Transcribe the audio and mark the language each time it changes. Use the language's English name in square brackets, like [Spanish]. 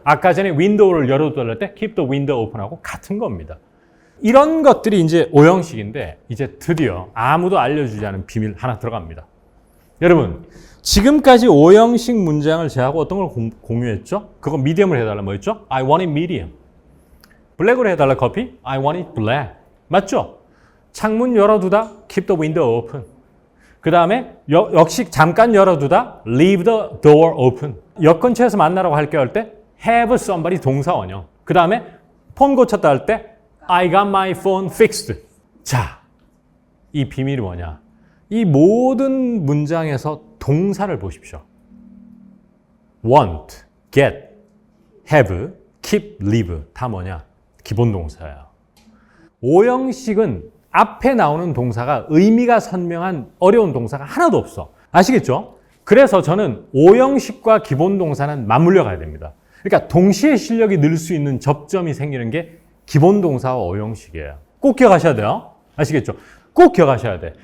[Korean] 아까 전에 윈도우를 열어둘 때 [English] keep the window open [Korean] 하고 같은 겁니다. 이런 것들이 이제 오형식인데 이제 드디어 아무도 알려주지 않은 비밀 하나 들어갑니다. 여러분 지금까지 오형식 문장을 제하고 어떤 걸 공유했죠? 그거 미디엄을 해달라 뭐였죠? [English] I want it medium. [Korean] 블랙으로 해달라 커피? [English] I want it black. [Korean] 맞죠? 창문 열어두다 [English] keep the window open. [Korean] 그 다음에 역시 잠깐 열어두다 [English] leave the door open. [Korean] 역 근처에서 만나라고 할게 할 때 have somebody 동사 원형. 그 다음에 폰 고쳤다 할 때 [English] I got my phone fixed. [Korean] 자, 이 비밀이 뭐냐? 이 모든 문장에서 동사를 보십시오. want, get, have, keep, leave 다 뭐냐? 기본 동사예요. 오형식은 앞에 나오는 동사가 의미가 선명한 어려운 동사가 하나도 없어. 아시겠죠? 그래서 저는 오형식과 기본 동사는 맞물려 가야 됩니다. 그러니까 동시에 실력이 늘 수 있는 접점이 생기는 게 기본 동사와 오형식이에요. 꼭 기억하셔야 돼요. 아시겠죠? 꼭 기억하셔야 돼.